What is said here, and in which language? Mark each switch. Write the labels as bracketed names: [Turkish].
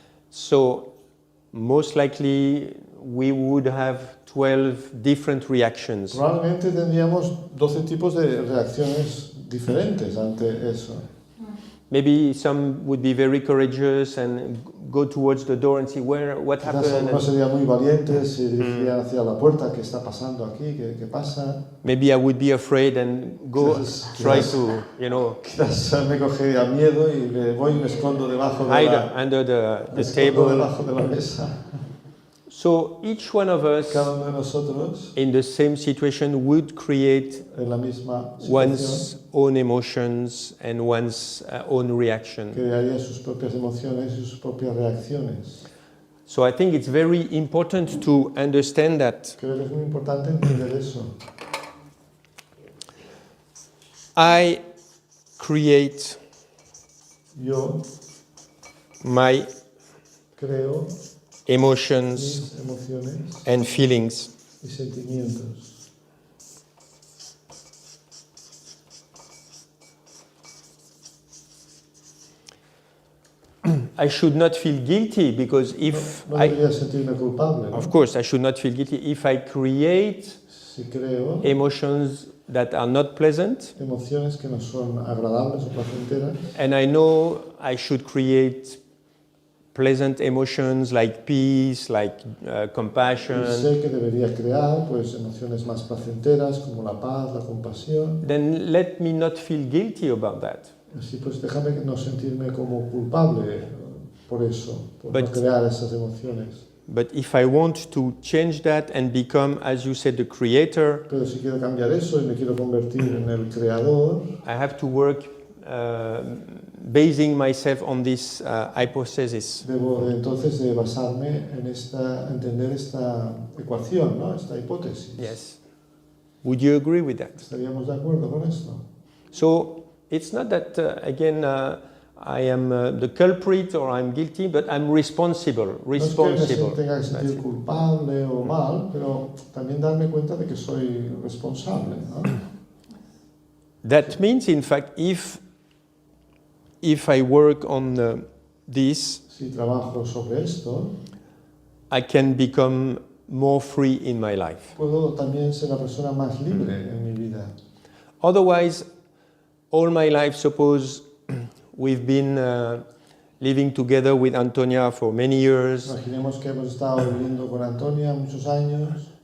[English] So, most likely we would have 12 different reactions. [Spanish] Probablemente tendríamos 12 tipos de reacciones diferentes ante eso. [English] Maybe some would be very courageous and go towards the door and see what [Spanish] Quizás [English] happened. [Spanish] algunos serían muy valientes y dirigirían hacia la puerta. ¿Qué está pasando aquí? ¿Qué pasa? [English] Maybe I would be afraid and go try to, [Spanish] Quizás me cogería miedo y me voy y me escondo debajo de [English] hide under the table. [Spanish] debajo de la mesa. [English] So each one of us [Spanish] Cada uno de nosotros [English] in the same situation would create [Spanish] en la misma situación [English] one's own emotions and one's own reaction. [Spanish] crearía sus propias emociones y sus propias reacciones. [English] So I think it's very important to understand that. [Spanish] Creo que es muy importante entender eso. [English] I create [Spanish] Yo [English] my [Spanish] creo [English] emotions [Spanish] mis emociones [English] and feelings. [Spanish] y sentimientos. [English] I should not feel guilty because if [Spanish] No debería sentirme culpable, ¿no? [English] of course, I should not feel guilty if I create [Spanish] Si creo [English] emotions that are not pleasant, [Spanish] emociones que no son agradables o placenteras, [English] and I know I should create pleasant emotions like peace, like [Spanish] y [English] compassion, [Spanish] sé que debería crear pues emociones más placenteras como la paz, la compasión. [English] then let me not feel guilty about that. [Spanish] Así pues déjame no sentirme como culpable por eso, por no [English] But- [Spanish] crear esas emociones. [English] But if I want to change that and become, as you said, the creator, [Spanish] Pero si quiero cambiar eso y me quiero convertir en el creador, [English] I have to work basing myself on this hypothesis. [Spanish] debo entonces de basarme en entender esta ecuación, ¿no? Esta hipótesis. [English] Yes. Would you agree with that? [Spanish] ¿Estaríamos de acuerdo con esto? [English] So it's not that, again, I am the culprit or I'm guilty, but I'm responsible. [Spanish] No es que me tenga que [English] That's [Spanish] sentir [English] it. [Spanish] culpable o mal, pero también darme cuenta de que soy responsable, ¿no? [English] That means, in fact, if I work on this, [Spanish] Si trabajo sobre esto, [English] I can become more free in my life. [Spanish] puedo también ser la persona más libre en mi vida. [English] Otherwise, all my life, suppose we've been living together with Antonia for many years, [Spanish] Imaginemos que hemos estado viviendo con Antonia muchos años